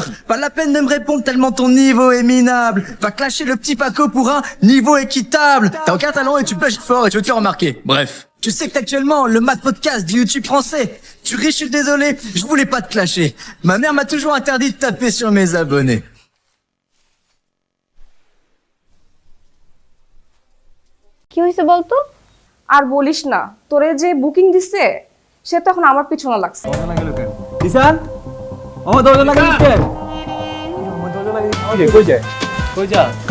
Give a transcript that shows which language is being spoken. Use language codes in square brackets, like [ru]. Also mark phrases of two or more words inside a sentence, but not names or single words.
[fr] Pas la peine de me répondre tellement ton niveau est minable. Va clasher le petit Paco pour un niveau équitable. T'as aucun talent et tu plagies fort et tu veux te faire remarquer. Bref. Tu sais que actuellement le Mad Podcast du YouTube français. Tu ris, je suis désolé, je voulais pas te clasher. Ma mère m'a toujours interdit de taper sur mes abonnés. [bn] কি হইছে বলতো? আর বলিস না, তোরে যে বুকিং দিছে সে তো এখন আমার পিছনে লাগছে। কিষান আমার দরজা লাগাইছিস কেন? আমার দরজা লাগাইছিস কই যায়? কই যা?